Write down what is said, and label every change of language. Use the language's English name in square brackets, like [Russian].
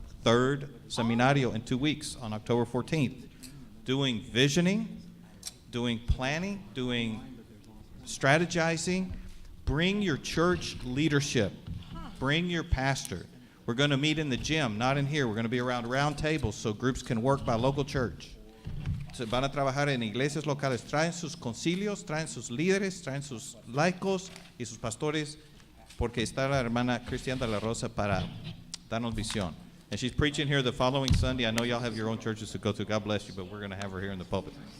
[English] third seminario in 2 weeks on October 14th, doing visioning, doing planning, doing strategizing. Bring your church leadership. Bring your pastor. We're going to meet in the gym, not in here. We're going to be around round tables so groups can work by local church. [Spanish] Se van a trabajar en iglesias locales. Traen sus concilios, traen sus líderes, traen sus laicos y sus pastores, porque está la hermana Cristian de la Rosa para darnos visión. [English] And she's preaching here the following Sunday. I know y'all have your own churches to go to. God bless you, but we're going to have her here in the pulpit.